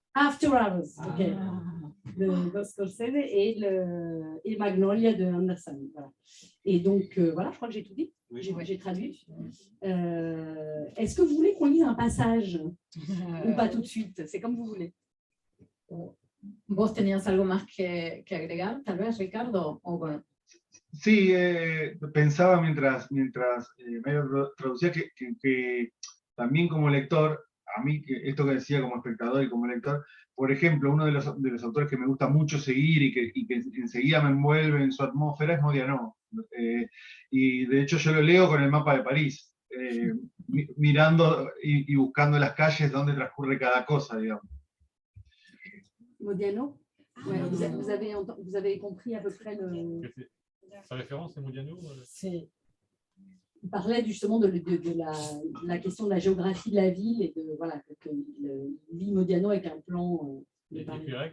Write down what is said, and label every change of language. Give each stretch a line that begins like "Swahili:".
French: After Hours, ok. De Scorsese et Magnolia de Anderson. Voilà. Et donc, voilà, je crois que j'ai tout dit. Oui, j'ai traduit. Est-ce que vous voulez qu'on lise un passage ou pas tout de suite? C'est comme vous voulez.
Spanish: ¿Vos tenías algo más que agregar, tal vez, Ricardo? ¿O bueno? Sí, pensaba mientras me traducía que también como lector, a mí esto que decía como espectador y como lector, por ejemplo, uno de los autores que me gusta mucho seguir y que enseguida me envuelve en su atmósfera es Modiano. Y de hecho yo lo leo con el mapa de París, mirando y buscando las calles donde transcurre cada cosa, digamos.
French: Modiano, ouais, vous avez compris à peu près le... Sa référence, c'est Modiano Il parlait justement de la question de la géographie de la ville et de voilà qu'il vit Modiano avec un plan de Paris.